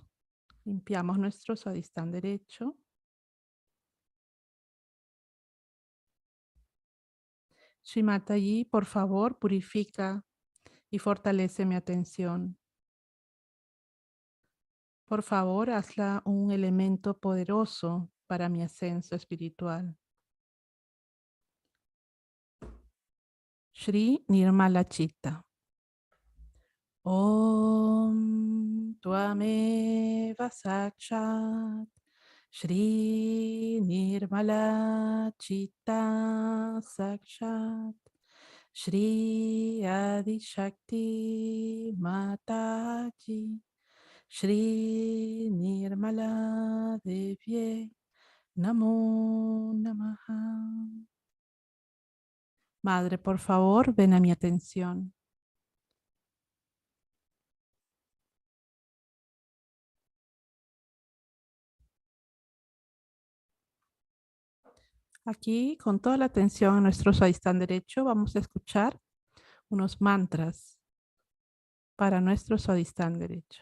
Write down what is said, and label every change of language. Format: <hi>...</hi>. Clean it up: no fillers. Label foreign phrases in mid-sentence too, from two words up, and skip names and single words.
<es>Limpiamos nuestro sadistán derecho. Shrimatayi, por favor, purifica y fortalece mi atención. Por favor, hazla un elemento poderoso para mi ascenso espiritual. Shri Nirmala Chitta.</es> <sa>ॐ त्वमेव साक्षात् श्री निर्मला चित्त साक्षात् श्री आदि शक्ति माताजी श्री निर्मला देव्ये नमो नमः.</sa> <es>Madre, por favor, ven a mi atención. Aquí, con toda la atención a nuestro sadistán derecho, vamos a escuchar unos mantras para nuestro sadistán derecho.</es>